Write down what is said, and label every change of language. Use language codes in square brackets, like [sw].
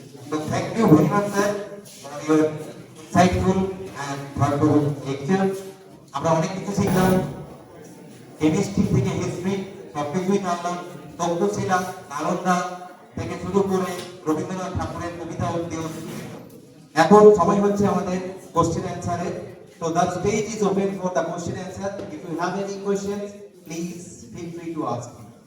[en] So thank you very much, sir, for your insightful and thoughtful lecture. [bn] আমরা অনেক কিছু শিখলাম, কেমিস্ট্রি থেকে হিস্ট্রি সবকিছুই জানলাম, তক্ষশিলা, নালন্দা থেকে শুরু করে রবীন্দ্রনাথ ঠাকুরের কবিতা অবধি। এখন সময় হচ্ছে আমাদের question অ্যান্সারের। [en] So the stage is open for the question answer. If you have any questions, please feel free to ask me.